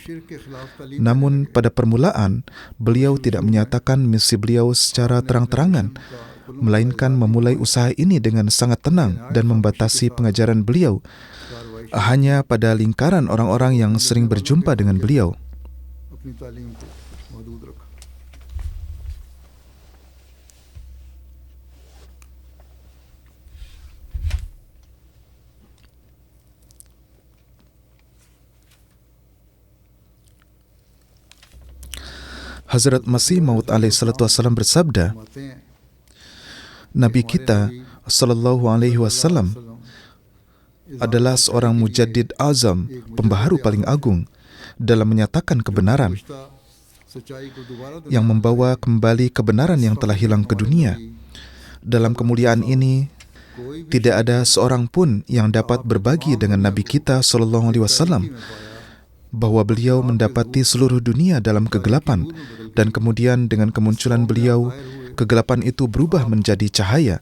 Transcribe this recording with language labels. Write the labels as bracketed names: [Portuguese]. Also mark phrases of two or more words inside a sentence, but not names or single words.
[Indonesian] Namun pada permulaan, beliau tidak menyatakan misi beliau secara terang-terangan, melainkan memulai usaha ini dengan sangat tenang dan membatasi pengajaran beliau hanya pada lingkaran orang-orang yang sering berjumpa dengan beliau. [Hindi] अपनी तालीम को महदूद रखा। [Indonesian] Hazrat Masih Maud alaihissalam bersabda, [Hindi] फरमाते हैं [Indonesian] Nabi kita [Arabic] صلى الله عليه وسلم [Indonesian] adalah seorang mujaddid azam, pembaharu paling agung dalam menyatakan kebenaran, [Hindi] सच्चाई को दोबारा [Indonesian] yang membawa kembali kebenaran yang telah hilang ke dunia. Dalam kemuliaan ini, tidak ada seorang pun yang dapat berbagi dengan Nabi kita [Arabic] صلى الله عليه وسلم [Indonesian] bahwa beliau mendapati seluruh dunia dalam kegelapan, dan kemudian dengan kemunculan beliau, kegelapan itu berubah menjadi cahaya.